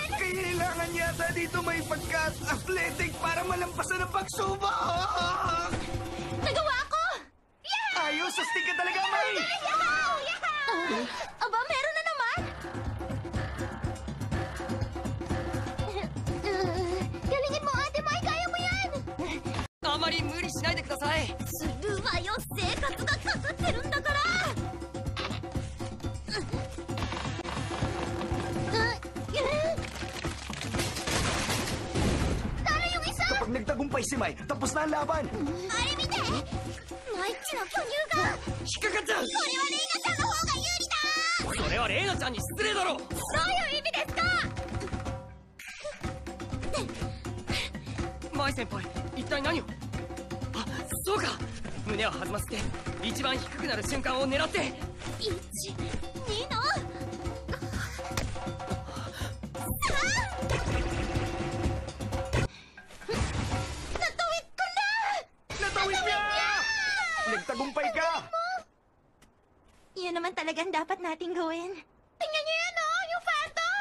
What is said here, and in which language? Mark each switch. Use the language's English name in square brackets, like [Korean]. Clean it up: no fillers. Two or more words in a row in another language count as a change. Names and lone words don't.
[Filipino] Kailangan yata dito may pagka-athletic para malampasan ang pagsubok! Nagawa ko! Ayos! Astig ka talaga, May! Yahaw! Yahaw! Aba, meron na naman! Galingin mo, Ate Mai! Kaya mo yan! [Japanese] あまり無理しないでください。するわよ！生活がかかってるんだから！ [Filipino] 誰 yung isa? Kapag nagtagumpay si May, tapos na ang laban! [Japanese] あれ見て！マイッチの巨乳が！引っかかっちゃう。これはレイナちゃんの方が有利だ！それはレイナちゃんに失礼だろ。どういう意味ですか？マイ先輩、一体何を。あ、そうか。胸を弾ませて一番低くなる瞬間を狙って。 [Filipino] 1、2の Natawid ko na! Natawid niya! Nagtagumpay ka! Yan naman talagang dapat nating gawin. Tingnan niyo yan, oh! Yung phantom!